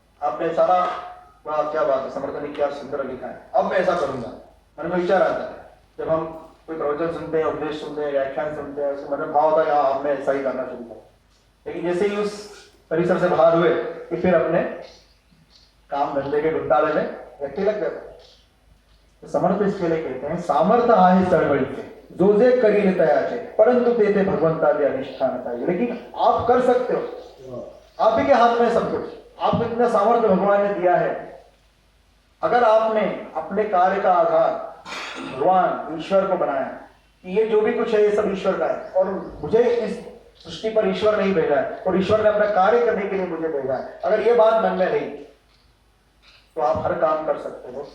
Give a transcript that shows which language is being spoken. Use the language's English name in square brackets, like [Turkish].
[Hindi] आपने सारा, वाह क्या बात है, समर्थ ने क्या सुंदर लिखा है, अब मैं ऐसा करूंगा, मन में विचार आता है। जब हम कोई प्रवचन सुनते हैं, उपदेश सुनते हैं, व्याख्यान सुनते हैं, उसमें मन में भाव होता है, हाँ अब मैं ऐसा ही करना शुरू करूं। लेकिन जैसे ही उस परिसर से बाहर हुए कि फिर अपने काम धंधे के घुटाले में व्यक्ति लग जाता है। तो समर्थ इसके लिए कहते हैं, [Marathi] सामर्थ्य आहे चळवळीचे, जो जे करील तयाचे, परंतु ते भगवंताचे अधिष्ठान चाहिए। [Hindi] लेकिन आप कर सकते हो, आप ही के हाथ में सब कुछ, आपको इतना सामर्थ्य भगवान ने दिया है। अगर आपने अपने कार्य का आधार भगवान ईश्वर को बनाया कि ये जो भी कुछ है ये सब ईश्वर का है, और मुझे इस सृष्टि पर ईश्वर नहीं भेजा है, और ईश्वर ने अपना कार्य करने के लिए मुझे भेजा है, अगर ये बात मन में रही तो आप हर काम कर सकते हो।